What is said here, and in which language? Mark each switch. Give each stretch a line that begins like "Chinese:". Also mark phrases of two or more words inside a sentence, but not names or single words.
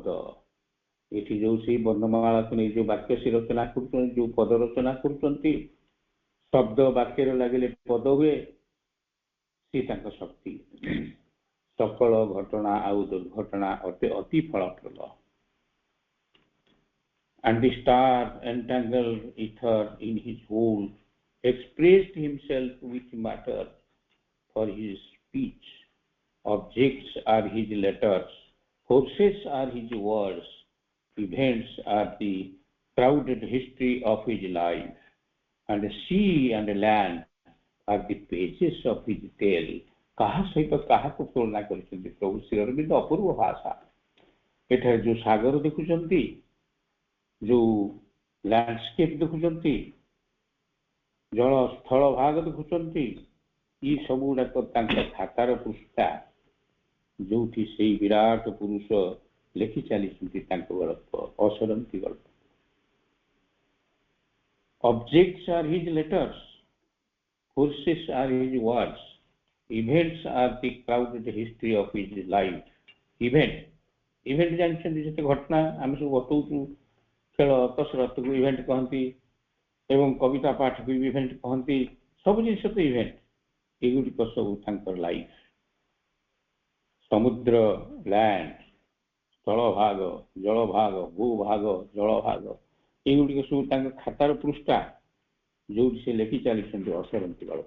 Odia: ଏଠି ଯୋଉ ସେଇ ବର୍ଣ୍ଣମାଳାକୁ ନେଇ ଯୋଉ ବାକ୍ୟ ସେ ରଚନା କରୁଛନ୍ତି, ଯୋଉ ପଦ ରଚନା କରୁଛନ୍ତି, ଶବ୍ଦ ବାକ୍ୟରେ ଲାଗିଲେ ପଦ ହୁଏ, ସେ ତାଙ୍କ ଶକ୍ତି। ସକଳ ଘଟଣା ଆଉ ଦୁର୍ଘଟଣା ଅତି ଫଳପ୍ରଦ।
English: And the star entangled ether in his hold expressed himself with matter for his speech. Objects are his letters, forces are his words, events are the crowded history of his life, and sea and land are the pages of his tale.
Odia: କାହା ସହିତ କାହାକୁ ତୁଳନା କରିଛନ୍ତି ପ୍ରଭୁ ଶ୍ରୀ ଅରବିନ୍ଦ? ଅପୂର୍ବ ଭାଷା। ଏଠାରେ ଯୋଉ ସାଗର ଦେଖୁଛନ୍ତି, ଯୋଉ ଲ୍ୟାଣ୍ଡସ୍କେପ୍ ଦେଖୁଛନ୍ତି, ଜଳ ସ୍ଥଳ ଭାଗ ଦେଖୁଛନ୍ତି, ଏ ସବୁ ଗୁଡାକ ତାଙ୍କ ଖାତାର ପୃଷ୍ଠା, ଯୋଉଠି ସେଇ ବିରାଟ ପୁରୁଷ ଲେଖି ଚାଲିଛନ୍ତି ତାଙ୍କ ଗଳ୍ପ, ଅସରନ୍ତି ଗଳ୍ପ।
English: Objects are his letters, forces are his words, events are the crowded history of his life.
Odia: ଇଭେଣ୍ଟ ଜାଣିଛନ୍ତି, ଯେତେ ଘଟଣା ଆମେ ସବୁ ଘଟଉଛୁ, ଖେଳ କସରତକୁ ଇଭେଣ୍ଟ କହନ୍ତି ଏବଂ କବିତା ପାଠକୁ ଇଭେଣ୍ଟ କହନ୍ତି। ସବୁ ଜିନିଷ ତ ଇଭେଣ୍ଟ। ଏଗୁଡ଼ିକ ସବୁ ତାଙ୍କର ଲାଇଫ। ସମୁଦ୍ର, ଲ୍ୟାଣ୍ଡ, ସ୍ଥଳଭାଗ, ଜଳଭାଗ, ଭୂଭାଗ, ଜଳଭାଗ, ଏଗୁଡ଼ିକ ସବୁ ତାଙ୍କ ଖାତାର ପୃଷ୍ଠା, ଯୋଉଠି ସେ ଲେଖି ଚାଲିଛନ୍ତି ଅସରନ୍ତି ଗଳ୍ପ।